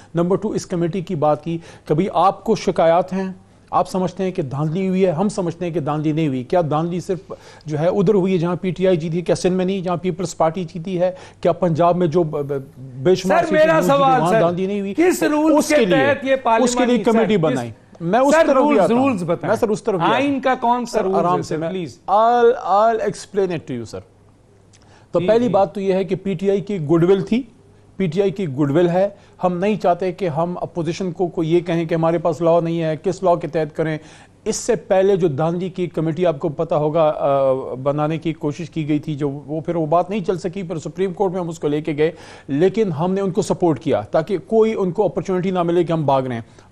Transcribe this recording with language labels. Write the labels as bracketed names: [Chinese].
[Urdu] Number 2, اس committee کی بات کی. کبھی آپ کو شکایات ہیں, آپ سمجھتے ہیں کہ دھاندلی ہوئی ہے, ہم سمجھتے ہیں کہ دھاندلی نہیں ہوئی. کیا دھاندلی صرف جو ہے ادھر ہوئی ہے جہاں پی ٹی آئی جیتی, کیا سندھ میں نہیں جہاں پیپلز پارٹی جیتی ہے, کیا پنجاب میں جو بے شمار وہاں دھاندلی نہیں ہوئی؟ کس رولز کے تحت یہ پارلیمانی, اس کے لیے کمیٹی بنائی. میں اس طرف بھی آتا ہوں, میں سر اس طرف آئین کا کون سا رول آرام سے please [English] I'll explain it to you sir. [Urdu] تو پہلی بات تو یہ ہے کہ پی ٹی آئی کی گڈ ول تھی, پی ٹی آئی کی گڈ ول ہے. ہم نہیں چاہتے کہ ہم اپوزیشن کو یہ کہیں کہ ہمارے پاس لا نہیں ہے, کس لا کے تحت کریں. اس سے پہلے جو دھاندلی کی کمیٹی آپ کو پتہ ہوگا بنانے کی کوشش کی گئی تھی, جو پھر وہ بات نہیں چل سکی, پھر سپریم کورٹ میں ہم اس کو لے کے گئے, لیکن ہم نے ان کو سپورٹ کیا تاکہ کوئی ان کو اپرچونٹی نہ ملے کہ ہم بھاگ رہے ہیں.